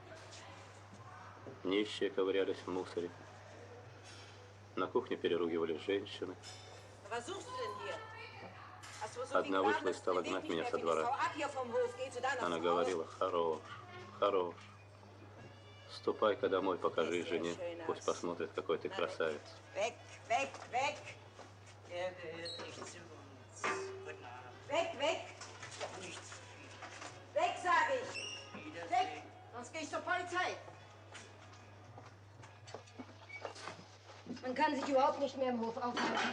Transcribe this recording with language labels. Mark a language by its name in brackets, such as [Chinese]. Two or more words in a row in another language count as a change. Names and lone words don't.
[Russian] Нищие ковырялись в мусоре. На кухне переругивались женщины. Одна вышла и стала гнать меня со двора. Она говорила: хорош, хорош. Ступай-ка домой, покажи жене. Пусть посмотрит, какой ты красавец. [German] Weg, weg, weg! Er gehört nicht zu uns. Guten Abend. Weg, weg! Doch nichts. Weg, sage ich! Weg! Sonst gehe ich zur Polizei. Man kann sich überhaupt nicht mehr im Hof aufhalten.